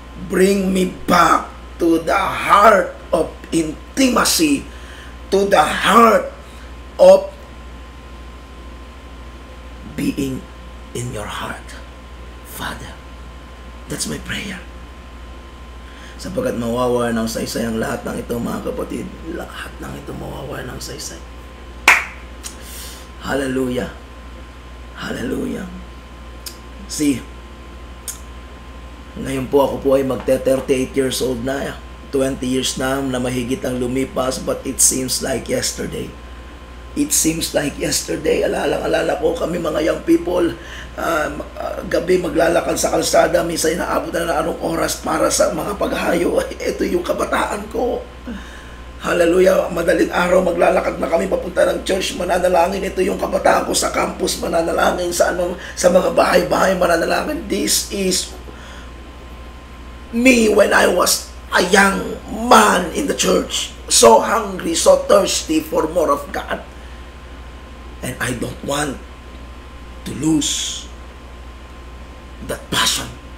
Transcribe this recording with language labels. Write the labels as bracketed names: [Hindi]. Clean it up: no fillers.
[English] Bring me back to the heart of intimacy, to the heart of being in your heart, Father. That's my prayer. [Filipino] Sapagkat mawawala ng saysay ang lahat ng ito, mga kapatid. Lahat ng ito mawawala ng saysay. Hallelujah. Hallelujah. See, ngayon po ako po ay magte-38 years old na. [English] 20 years [Filipino] na mahigit ang lumipas, [English] but it seems like yesterday. It seems like yesterday. [Filipino] Alala ko kami mga young people, gabi maglalakad sa kalsada, minsan inaabot na ng anong oras para sa mga paghahayo. Ito yung kabataan ko. Hallelujah. Madaling araw maglalakad na kami papunta ng church, mananalangin. Ito yung kabataan ko sa campus, mananalangin sa mga bahay-bahay, mananalangin. [English] This is me when I was a young man in the church, so hungry, so thirsty for more of God. And I don't want to lose that passion.